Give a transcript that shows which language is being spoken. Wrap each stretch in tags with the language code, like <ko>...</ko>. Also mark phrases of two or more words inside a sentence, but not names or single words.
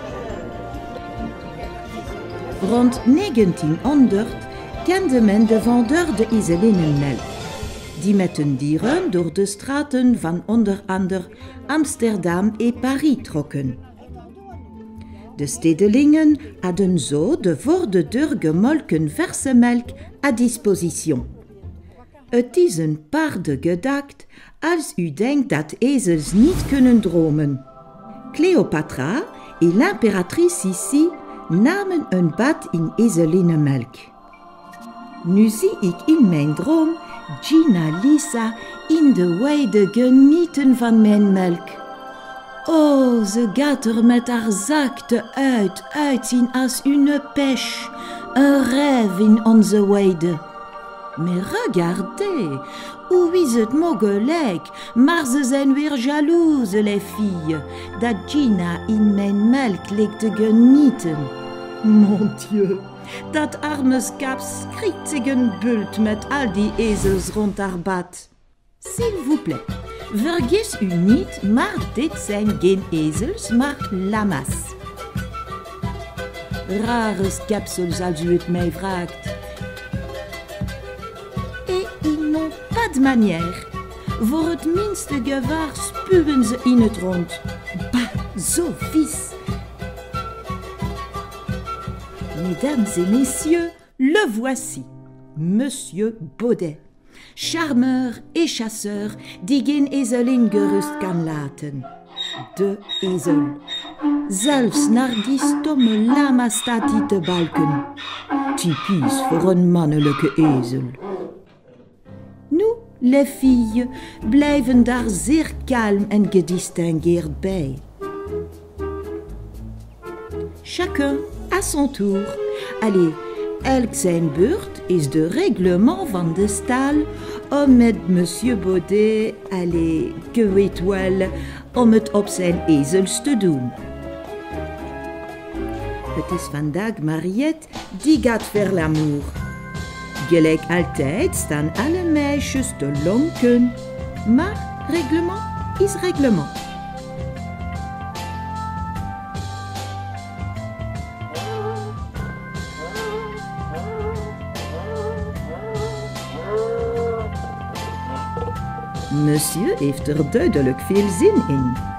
<nl>Rond 1900 kende men de vendeur de ezelinnenmelk, die met hun dieren door de straten van onder andere Amsterdam en Paris trokken. De stedelingen hadden zo de voor de deur gemolken verse melk</nl> <fr>à disposition.</fr> <nl>Het is een paardengedacht als u denkt dat ezels niet kunnen dromen. Cleopatra en</nl> <fr>l'impératrice</fr> <nl>Sissi namen een bad in ezelinnenmelk. Nu zie ik in mijn droom Gina Lisa in de weide genieten van mijn melk. Oh, ze gaat er met haar zakte uitzien als</nl> <fr>une pêche,</fr> <nl>een rêve in onze weide.</nl> <fr>Mais regardez,</fr> <nl>hoe is het mogelijk? Maar ze zijn weer</nl> <fr>jalouse, les filles,</fr> <nl>dat Gina in mijn melk ligt te genieten.</nl> <fr>Mon Dieu,</fr> <nl>dat arme skap schrikt zich een bult met al die ezels rond haar bad.</nl> <fr>S'il vous plaît,</fr> <nl>vergis u niet, maar dit zijn geen ezels, maar lama's. Rare schepsels als u het mij vraagt.</nl> <fr>Pas de manière.</fr> <nl>Voor het minste gevaar spuwen ze in het rond. Bah, zo vies.</nl> <fr>Mesdames et messieurs, le voici.</fr> <nl>Monsieur Baudet.</nl> <fr>Charmeur et chasseur</fr> <nl>die geen ezelin gerust kan laten. De ezel. Zelfs naar die stomme lama staat hij te balken. Typisch voor een mannelijke ezel.</nl> <fr>Nous, les filles,</fr> <nl>blijven daar zeer kalm en gedistingueerd bij.</nl> <fr>Chacun à son tour.</fr> <nl>Allez, elk zijn beurt is de règlement van de stal om met Monsieur Baudet, allez, que weet wel, om het op zijn ezels te doen. Het is vandaag Mariette die gaat</nl> <fr>faire l'amour.</fr> <nl>Gelijk altijd staan alle meisjes te lonken, maar reglement is reglement. Monsieur heeft er duidelijk veel zin in.</nl>